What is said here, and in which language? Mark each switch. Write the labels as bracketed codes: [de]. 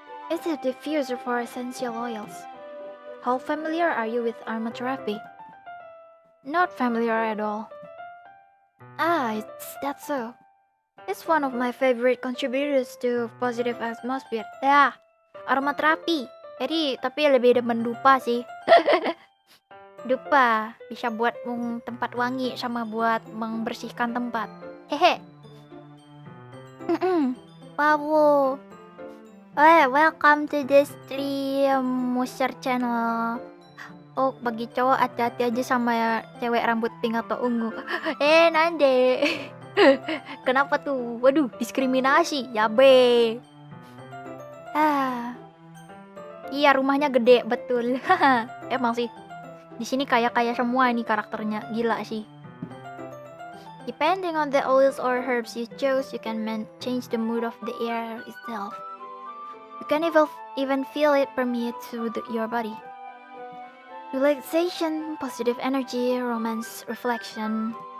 [en] It's a diffuser for essential oils. How familiar are you with aromatherapy? Not familiar at all. That's so. It's one of my favorite contributors to positive atmosphere. [id] Aromaterapi. Jadi, tapi lebih demen dupa sih. Dupa bisa buat tempat wangi sama buat membersihkan tempat. Hehe. [en] Wow. Welcome to the stream Musher channel. [id] Oh, bagi cowok hati-hati aja sama cewek rambut pink atau ungu. Nande. Kenapa tuh? Waduh, diskriminasi. Ya be. Iya, rumahnya gede, betul. Emang sih. Di sini kaya-kaya semua ini karakternya. Gila sih. [en] Depending on the oils or herbs you chose, you can change the mood of the air itself. You can even feel it permeate through your body. Relaxation, positive energy, romance, reflection.